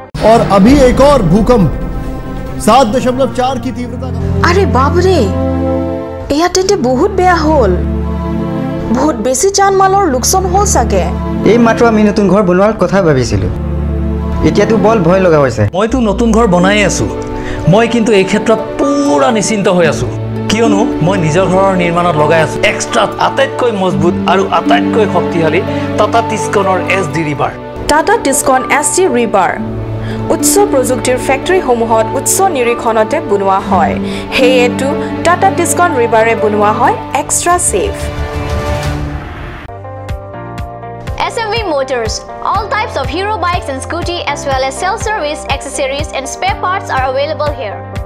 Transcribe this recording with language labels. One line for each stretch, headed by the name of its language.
Hindi: और अभी एक और भूकंप 7.4 की तीव्रता का। अरे बाप रे,
Assamese: एया तेंते बहुत बेया होल, बहुत बेसी जान माলৰ লোকসান হল সাগে। এই মাত্ৰ আমি নতুন ঘৰ বনোৱাৰ কথা ভাবিছিলো, এতিয়াতো বল ভয় লগা হৈছে। মইতো নতুন ঘৰ বনাই আছো, মই কিন্তু এই ক্ষেত্ৰত পুৰা নিশ্চিন্ত হৈ আছো, কিয়নো মই নিজৰ ঘৰৰ নিৰ্মাণত লগাই আছো এক্সট্ৰা আটাইতকৈ মজবুত আৰু আটাইতকৈ শক্তিশালী টাটা টিস্কনৰ SD ৰিবাৰ। টাটা টিস্কন SD ৰিবাৰ উচ্চ প্ৰযুক্তিৰ ফেক্টৰীসমূহত উচ্চ নিৰীক্ষণতে বনোৱা হয়, হেয়েটো টাটা টিস্কন ৰিবাৰে বনোৱা হয় extra safe.
English: SMV Motors. All types of hero bikes and scooty as well as self-service, accessories and spare parts are available here.